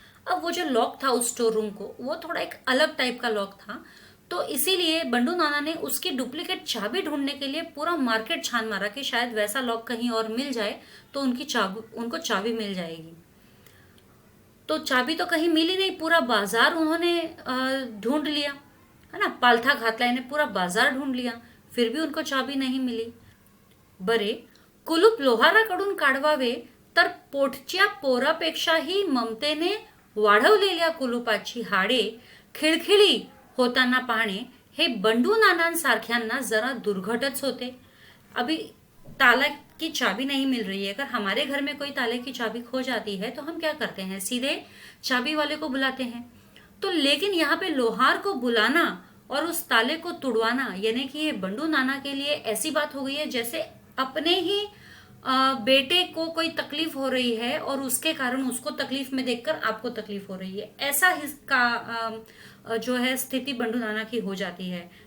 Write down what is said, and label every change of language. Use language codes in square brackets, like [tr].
[hi] अब वो जो लॉक था उस स्टोर रूम को, वो थोड़ा एक अलग टाइप का लॉक था. तो इसीलिए बंडू नाना ने उसकी डुप्लीकेट चाबी ढूंढने के लिए पूरा मार्केट [mr] छान मारा [hi] कि शायद वैसा लॉक कहीं और मिल जाए तो उनको चाबी मिल जाएगी. तो चाबी तो कहीं मिली नहीं, पूरा बाजार उन्होंने ढूंढ लिया, है ना, [mr] पालथा घातला [hi] यानी पूरा बाजार ढूंढ लिया, फिर भी उनको चाबी नहीं मिली. [mr] बरे, कुलूप लोहाराकडून काढवावे तर पोटच्या पोरापेक्षाही ममतेने वाढवलेल्या कुलूपाची हाडे खिळखिळी होताना पाहणे हे बंडू नानांसारख्यांना जरा दुर्घटच होते. [hi] अभी ताला की चाबी नहीं मिल रही है, अगर हमारे घर में कोई ताले की चाबी खो जाती है तो हम क्या करते हैं, सीधे चाबी वाले को बुलाते हैं. तो लेकिन यहाँ पे लोहार को बुलाना और उस ताले को तुड़वाना, यानी कि ये बंडू नाना के लिए ऐसी बात हो गई है जैसे अपने ही बेटे को कोई तकलीफ हो रही है और उसके कारण उसको तकलीफ में देखकर आपको तकलीफ हो रही है, ऐसा का जो है स्थिति बंडू नाना की हो जाती है.